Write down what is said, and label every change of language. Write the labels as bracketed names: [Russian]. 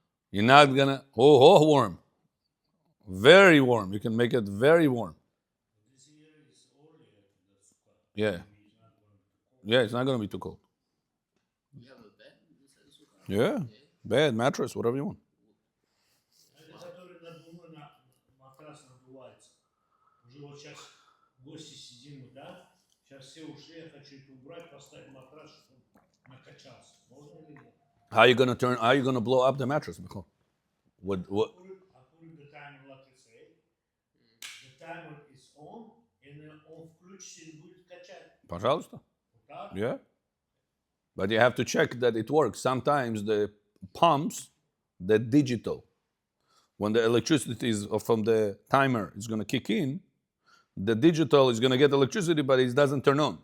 [English] You're not gonna. Warm. Very warm. You can make it very warm. This year is it's early the sukkah. Yeah. Maybe it's not going to be cold. Yeah, it's not going to be too cold. You have a bed inside the sukkah? Yeah. Okay. Bed, mattress, whatever you want. [Russian] Это который матрас надувается. Уже вот сейчас гости сидим мы, да? Сейчас все ушли, я хочу это убрать, поставить матрас, чтобы он накачался. Можно или нет? [English] How are you gonna blow up the mattress? Michael? What I put in the timer, like you say. The timer is on, and [Russian] он включится и будет качать. Пожалуйста. Вот так? [English] Yeah. But you have to check that it works. Sometimes the pumps, the digital, when the electricity is from the timer is going to kick in, the digital is going to get electricity, but it doesn't turn on.